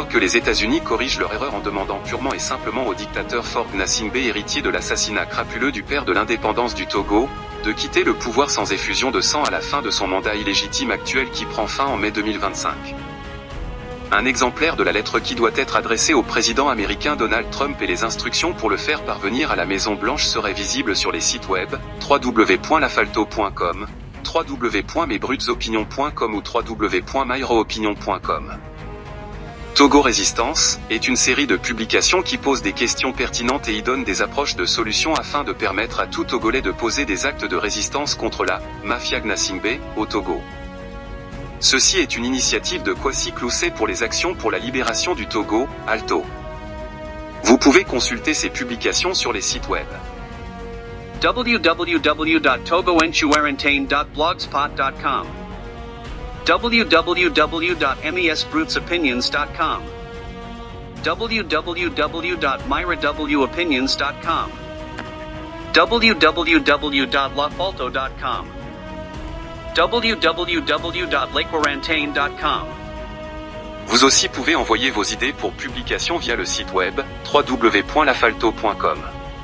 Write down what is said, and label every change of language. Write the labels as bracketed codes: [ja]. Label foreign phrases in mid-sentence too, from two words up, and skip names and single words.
[fr] Que les États-Unis corrigent leur erreur en demandant purement et simplement au dictateur Faure Gnassingbé, héritier de l'assassinat crapuleux du père de l'indépendance du Togo, de quitter le pouvoir sans effusion de sang à la fin de son mandat illégitime actuel qui prend fin en mai 2025. Un exemplaire de la lettre qui doit être adressée au président américain Donald Trump et les instructions pour le faire parvenir à la Maison Blanche seraient visibles sur les sites web www.lafalto.com, www.mesbrutesopinions.com ou www.myroopinion.com. Togo Résistance est une série de publications qui posent des questions pertinentes et y donne des approches de solutions afin de permettre à tout Togolais de poser des actes de résistance contre la mafia Gnassingbé au Togo. Ceci est une initiative de Kwasi Cloussé pour les actions pour la libération du Togo, ALTO. Vous pouvez consulter ces publications sur les sites web www.togoenchuarentane.blogspot.com, www.mesbrutesopinions.com, www.myrawopinions.com. www.lafalto.com, www.lakeorantain.com. Vous aussi pouvez envoyer vos idées pour publication via le site web www.lafalto.com.